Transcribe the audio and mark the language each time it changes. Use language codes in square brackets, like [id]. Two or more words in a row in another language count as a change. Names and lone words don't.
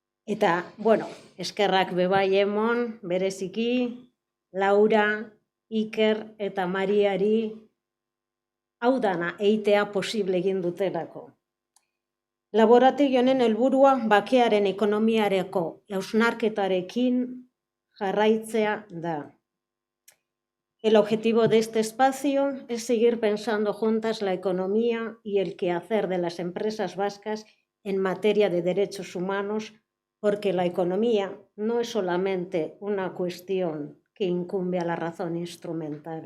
[eu] Eta, bueno, eskerrak bebai emon, bereziki, Laura, Iker eta Mariari hau dana eitea posible egin dutelako. Laborategi honen helburua bakearen ekonomiareko hausnarketarekin jarraitzea da. [es] El objetivo de este espacio es seguir pensando juntas la economía y el quehacer de las empresas vascas en materia de derechos humanos, porque la economía no es solamente una cuestión que incumbe a la razón instrumental.